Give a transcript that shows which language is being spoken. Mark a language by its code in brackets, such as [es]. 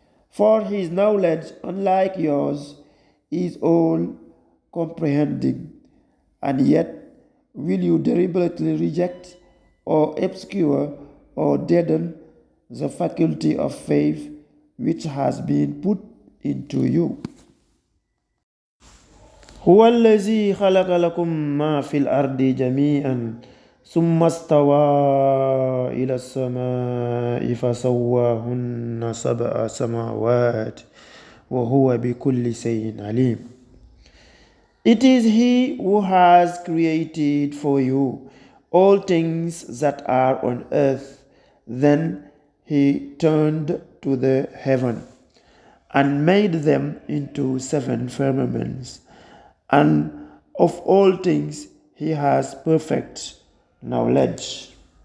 [en] For His knowledge, unlike yours, is all comprehending. And yet, will you deliberately reject or obscure or deaden the faculty of faith which has been put into you? [ar] هو الذي خلق لكم ما في الأرض جميعا ثم استوى إلى السماء فسواهن سبع سماوات وهو بكل شيء عليم. [en] It is He who has created for you all things that are on earth. Then He turned to the heaven and made them into seven firmaments, and of all things He has perfect knowledge.